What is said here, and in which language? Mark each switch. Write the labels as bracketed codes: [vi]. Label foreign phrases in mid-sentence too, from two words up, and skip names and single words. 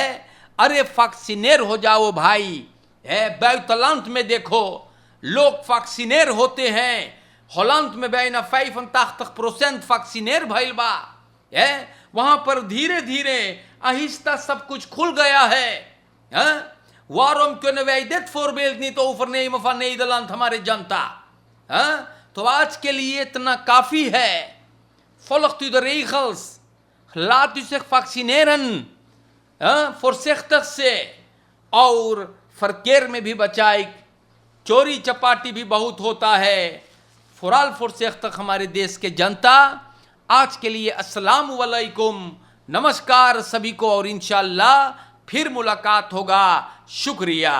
[hns] अरे फक्सिनेर हो जाओ भाई है। बैतलांत में देखो लोग फक्सिनेर होते हैं। हॉलैंड में बैना 85% फक्सिनेर भइल बा है। वहां पर धीरे धीरे आहिस्ता सब कुछ खुल गया है। [nl] Waarom kunnen wij dit voorbeeld niet overnemen van Nederland, [hns] हमारे जनता? तो आज के लिए इतना काफी है। [nl] Volgt u de regels, laat u zich vaccineren, voorzichtig [hns] से, और [nl] verkeer [hns] में भी बचाए। चोरी चपाटी भी बहुत होता है। फुराल voorzichtig हमारे देश के जनता। आज के लिए अस्सलाम वालेकुम, नमस्कार सभी को, और इंशाअल्लाह फिर मुलाकात होगा।